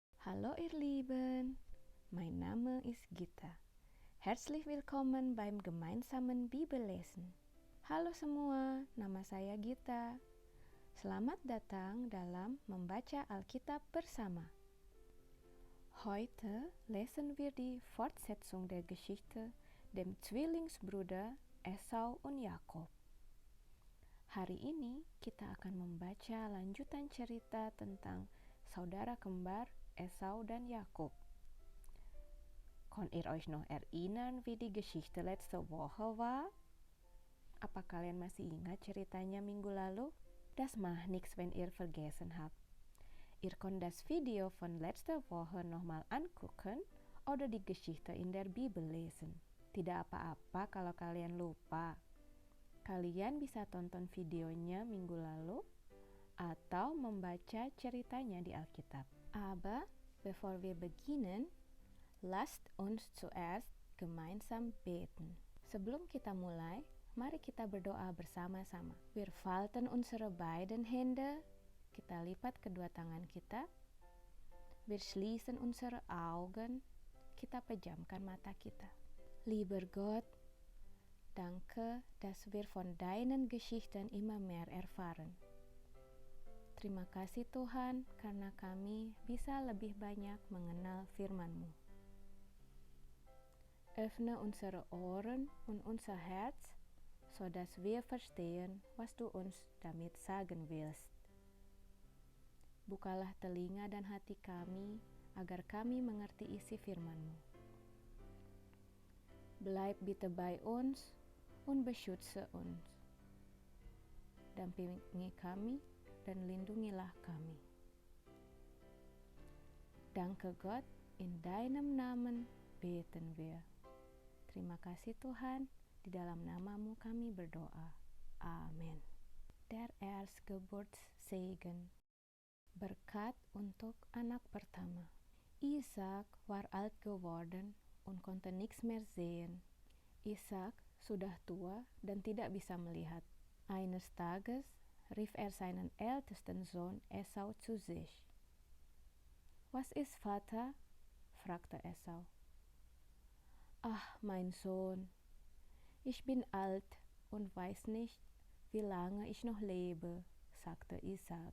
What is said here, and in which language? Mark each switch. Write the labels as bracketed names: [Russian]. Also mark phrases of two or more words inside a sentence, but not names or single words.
[German] Hallo ihr Lieben, mein Name ist Gita. Herzlich willkommen beim gemeinsamen Bibellesen. [Indonesian] Halo semua, nama saya Gita. Selamat datang dalam membaca Alkitab bersama. [German] Heute lesen wir die Fortsetzung der Geschichte dem Zwillingsbruder Esau und Jakob. [Indonesian] Hari ini kita akan membaca lanjutan cerita tentang saudara kembar Esau dan Jakob. [German] Kon ihr euch noch erinnern, wie die Geschichte letzte Woche war? [Indonesian] Apa kalian masih ingat ceritanya minggu lalu? [German] Das macht nichts, wenn ihr vergessen habt. Ihr könnt das Video von letzter Woche nochmal angucken oder die Geschichte in der Bibel lesen. [Indonesian] Tidak apa-apa kalau kalian lupa. Kalian bisa tonton videonya minggu lalu atau membaca ceritanya di Alkitab. [German] Aber bevor wir beginnen, lasst uns zuerst gemeinsam beten. [Indonesian] Sebelum kita mulai, mari kita berdoa bersama-sama. [German] Wir falten unsere beiden Hände, [Indonesian] kita lipat kedua tangan kita. [German] Wir schließen unsere Augen, [Indonesian] kita pejamkan mata kita. [German] Lieber Gott, danke, dass wir von deinen Geschichten immer mehr erfahren. [Indonesian] Terima kasih Tuhan, karena kami bisa lebih banyak mengenal firman-Mu. [German] Öffne unsere Ohren und unser Herz, sodass wir verstehen, was du uns damit sagen willst. [Indonesian] Bukalah telinga dan hati kami, agar kami mengerti isi firman-Mu. [German] Bleib bitte bei uns und beschütze uns. [Indonesian] Dampingi kami dan lindungilah kami. [German] Danke Gott, in deinem Namen beten wir. [Indonesian] Terima kasih Tuhan, di dalam nama-Mu kami berdoa. [German] Amin. Der Erstgeburtssegen. [Indonesian] Berkat untuk anak pertama. [German] Ishak war alt geworden und konnte nichts mehr sehen. [Indonesian] Ishak sudah tua dan tidak bisa melihat. [German] Eines Tages rief er seinen ältesten Sohn Esau zu sich. Was ist, Vater? Fragte Esau. Ach, mein Sohn, ich bin alt und weiß nicht, wie lange ich noch lebe, sagte Ishak.